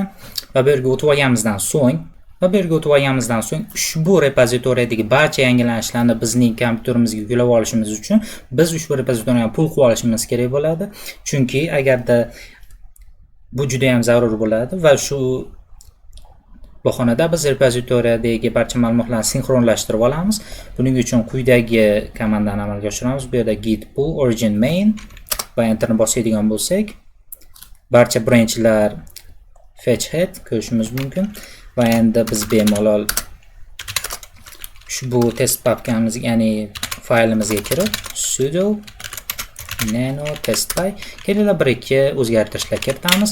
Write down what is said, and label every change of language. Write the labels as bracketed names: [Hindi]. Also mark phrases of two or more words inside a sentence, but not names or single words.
[Uzbek] Va bu yerga o'tib olganimizdan so'ng ushbu repozitoriyadagi barcha yangilanishlarni bizning kompyuterimizga yuklab olishimiz uchun biz ushbu repozitoriyani pul qilib olishimiz kerak bo'ladi. Chunki agarda bu juda ham zarur bo'ladi va shu bahonada biz repozitoriyadagi barcha ma'lumotlarni sinxronlashtirib olamiz. Buning uchun quyidagi komandani amalga oshiramiz. Bu yerda [English] git pull origin main [Uzbek] va enterni bosadigan bo'lsak, barcha branchlar [English] fetch head [Uzbek] ko'rishimiz mumkin. Va endi biz bemalol ushbu test papkamizga, ya'ni faylimizga kirib [English] sudo nano testpy [Uzbek] kelinglar bir-ikki o'zgartirishlar kiritamiz.